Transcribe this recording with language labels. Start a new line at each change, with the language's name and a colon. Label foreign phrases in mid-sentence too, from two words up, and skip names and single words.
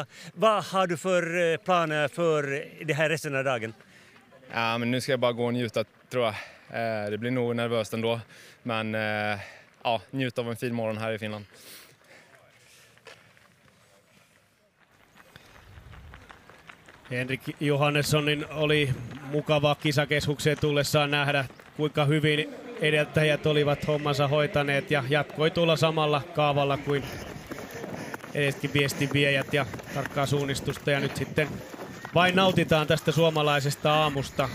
Swedish: Vad har du för planer för det här resten av dagen? Ja, men nu ska jag bara gå och njuta, tror jag. Det blir nog nervöst ändå, men njuta av en fin morgon här i Finland.
Finnish: Henrik Johannessonin oli mukava kisakeskukseen tullessaan nähdä, kuinka hyvin edeltäjät olivat hommansa hoitaneet, ja jatkoi tuolla samalla kaavalla kuin edeskin viestinviejät ja tarkkaa suunnistusta. Ja nyt sitten vain nautitaan tästä suomalaisesta aamusta.